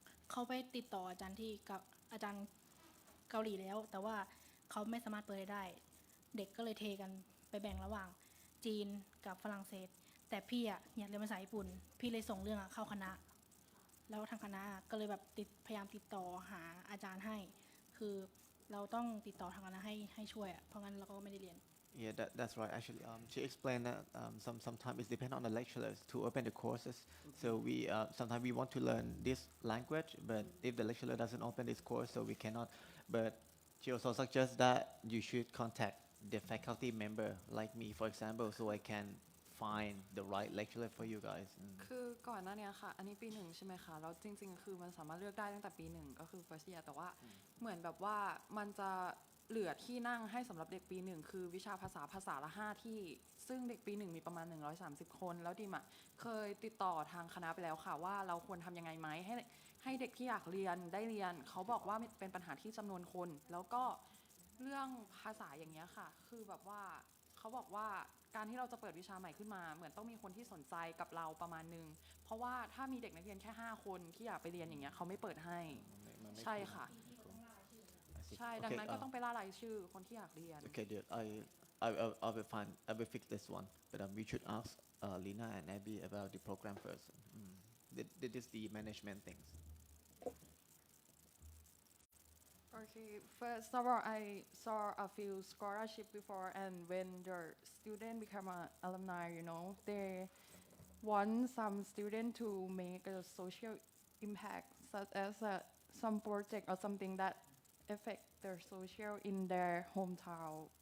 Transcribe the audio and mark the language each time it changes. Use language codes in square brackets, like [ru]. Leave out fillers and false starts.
[th] เขาไปติดต่ออาจารย์ที่กับอาจารย์เกาหลีแล้วแต่ว่าเขาไม่สามารถเปิดได้เด็กก็เลยเทกันไปแบ่งระหว่างจีนกับฝรั่งเศสแต่พี่อ่ะอยากเรียนภาษาญี่ปุ่นพี่เลยส่งเรื่องเข้าคณะแล้วทางคณะก็เลยแบบพยายามติดต่อหาอาจารย์ให้คือเราต้องติดต่อทางคณะให้ช่วยเพราะงั้นเราก็ไม่ได้เรียน [en] Yeah, that's right. Actually, she explained that sometimes it depends on the lecturers to open the courses. So we sometimes we want to learn this language, but if the lecturer doesn't open this course, so we cannot. But she also suggests that you should contact the faculty member, like me, for example, so I can find the right lecturer for you guys. [th] คือก่อนหน้านี้ค่ะอันนี้ปี1ใช่ไหมคะแล้วจริงๆคือมันสามารถเลือกได้ตั้งแต่ปี1ก็คือ first year แต่ว่าเหมือนแบบว่ามันจะเหลือที่นั่งให้สำหรับเด็กปี1คือวิชาภาษาละ5ที่ซึ่งเด็กปี1มีประมาณ130คนแล้วดิมเคยติดต่อทางคณะไปแล้วค่ะว่าเราควรทำยังไงไหมให้เด็กที่อยากเรียนได้เรียนเขาบอกว่าเป็นปัญหาที่จำนวนคนแล้วก็ เรื่องภาษาอย่างเงี้ยค่ะคือแบบว่าเขาบอกว่าการที่เราจะเปิดวิชาใหม่ขึ้นมาเหมือนต้องมีคนที่สนใจกับเราประมาณนึงเพราะว่าถ้ามีเด็กนักเรียนแค่5คนที่อยากไปเรียนอย่างเงี้ยเขาไม่เปิดให้ใช่ค่ะใช่ดังนั้นก็ต้องไปล่ารายชื่อคนที่อยากเรียน [en] Okay, dude. I will find. I will fix this one. But we should ask Lina and Abbey about the program first. This is the management things. Okay, first of all, I saw a few scholarship before, and when the student become an alumni, they want some student to make a social impact, such as some project or something that affect their social in their hometown.